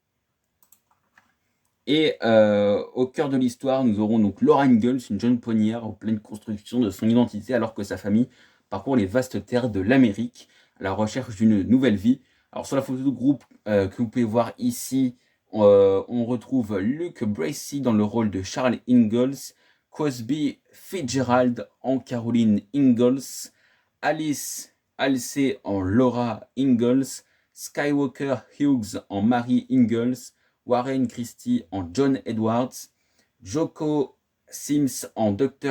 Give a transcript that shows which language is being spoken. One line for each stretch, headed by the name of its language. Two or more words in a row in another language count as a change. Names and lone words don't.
French: Et au cœur de l'histoire, nous aurons donc Laura Ingalls, une jeune pionnière en pleine construction de son identité alors que sa famille parcourt les vastes terres de l'Amérique à la recherche d'une nouvelle vie. Alors sur la photo de groupe que vous pouvez voir ici, on retrouve Luke Bracey dans le rôle de Charles Ingalls, Cosby Fitzgerald en Caroline Ingalls, Alice Halsey en Laura Ingalls, Skywalker Hughes en Mary Ingalls, Warren Christie en John Edwards, Joko Sims en Dr.